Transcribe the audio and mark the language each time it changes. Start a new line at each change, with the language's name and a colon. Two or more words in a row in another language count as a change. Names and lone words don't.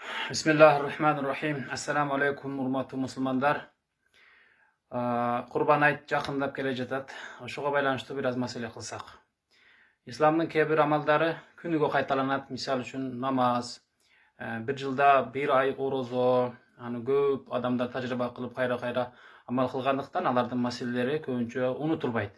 Arabic: بسم الله الرحمن الرحيم. السلام عليكم
Kyrgyz: урматтуу мусулмандар. Курман айт жақындап келе жатат. Ошого байланыштуу бир аз маселе кылсак. Исламдын кээ бир амалдары күнүгө кайталанат. Мисал үчүн намаз, бир жылда бир ай орозо, аны көп адамдар тажрыйба кылып кайра амал кылгандыктан алардын маселелери көбүнчө унутулбайт.